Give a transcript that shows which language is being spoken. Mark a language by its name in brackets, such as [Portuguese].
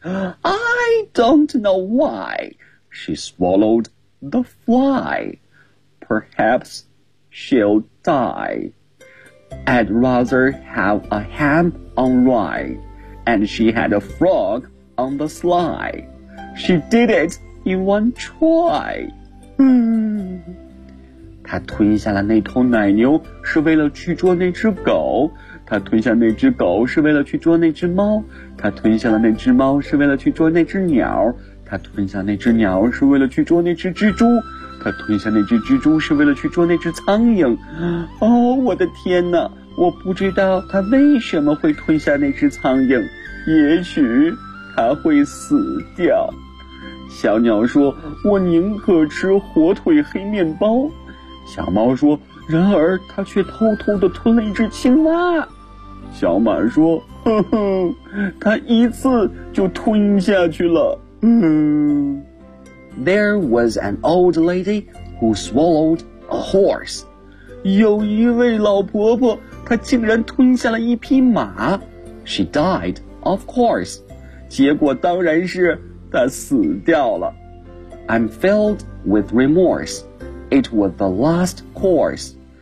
[English] I don't know why she swallowed the fly. Perhaps she'll die. I'd rather have a ham on rye. And she had a frog on the sly. She did it in one try. [Chinese] 她吞下了那头奶牛是为了去捉那只狗。他吞下那只狗是为了去捉那只猫，他吞下了那只猫是为了去捉那只鸟，他吞下那只鸟是为了去捉那只蜘蛛，他吞下那只蜘蛛是为了去捉那只苍蝇。哦，我的天哪，我不知道他为什么会吞下那只苍蝇，也许他会死掉。小鸟说，我宁可吃火腿黑面包。小猫说，然而他却偷偷地吞了一只青蛙。小马说，呵呵，他一次就吞下去了。 [English] There was an old lady who swallowed a horse. [Chinese] 有一位老婆婆，她竟然吞下了一匹马。 [English] She died, of course. [Chinese] 结果当然是她死掉了。 [English] I'm filled with remorse. It was the last course.